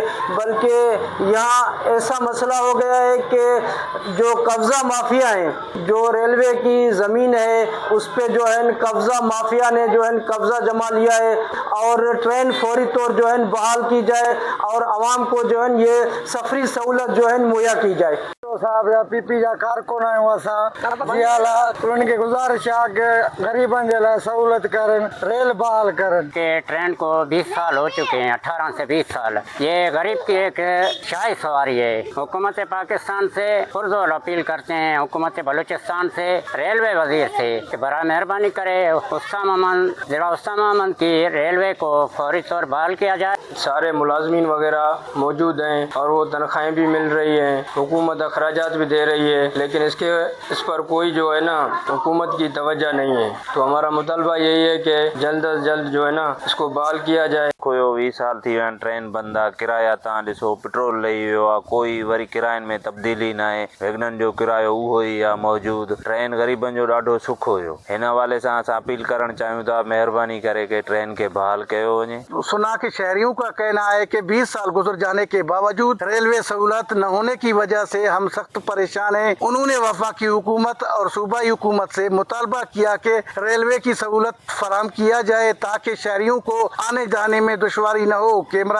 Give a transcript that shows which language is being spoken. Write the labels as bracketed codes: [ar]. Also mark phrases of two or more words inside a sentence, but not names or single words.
[ur] بلکہ یہاں ایسا مسئلہ ہو گیا ہے کہ جو قبضہ مافیا ہیں، جو ریلوے کی زمین ہے اس پر جو ہے قبضہ مافیا نے جو ہے قبضہ جما لیا ہے اور ٹرین فوری طور جو ہے بحال کی جائے اور عوام کو جو ہے یہ سفری سہولت جو ہے مہیا کی جائے. [sd] तो साहब या पीपी जा कारकुन आहियूं असां जियाला उन्हनि खे गुज़ारिश आहे कि गरीबनि जे लाइ सहूलत करनि, रेल बहाल करनि। [ur] کہ ٹرین کو 20 سال ہو چکے ہیں، 18 سے 20 سال. یہ غریب کی ایک شاہی سواری ہے۔ حکومت پاکستان سے پرزور اپیل کرتے ہیں، حکومت بلوچستان سے، ریلوے وزیر سے کہ بڑا مہربانی کرے ذرا استام امن کی ریلوے کو فوری طور بحال کیا جائے. سارے ملازمین وغیرہ موجود ہیں اور وہ تنخواہیں بھی مل رہی ہیں، حکومت اخراجات بھی دے رہی ہے، لیکن اس پر کوئی جو ہے نا حکومت کی توجہ نہیں ہے. تو ہمارا مطالبہ یہی ہے کہ جلد از جلد جو ہے نا اس کو بحال کیا جائے. [sd] कोई 20 साल थी विया आहिनि, ट्रेन बंदि आहे, किराया तव्हां ॾिसो पेट्रोल लही वियो आहे, कोई वरी किरायनि में तब्दीली न आहे, वैगननि जो किरायो उहो ई आहे मौजूदु। ट्रेन ग़रीबनि जो ॾाढो सुख हुयो। हिन हवाले सां असां अपील करणु चाहियूं था, महिरबानी करे कि ट्रेन खे बहाल कयो वञे। [ur] سنا کے شہریوں کا کہنا ہے کہ 20 سال گزر جانے کے باوجود ریلوے سہولت نہ ہونے کی وجہ سے ہم سخت پریشان ہیں. انہوں نے وفاقی حکومت اور صوبائی حکومت سے مطالبہ کیا کہ ریلوے کی سہولت فراہم کیا جائے تاکہ شہریوں کو آنے جانے میں دشواری نہ ہو.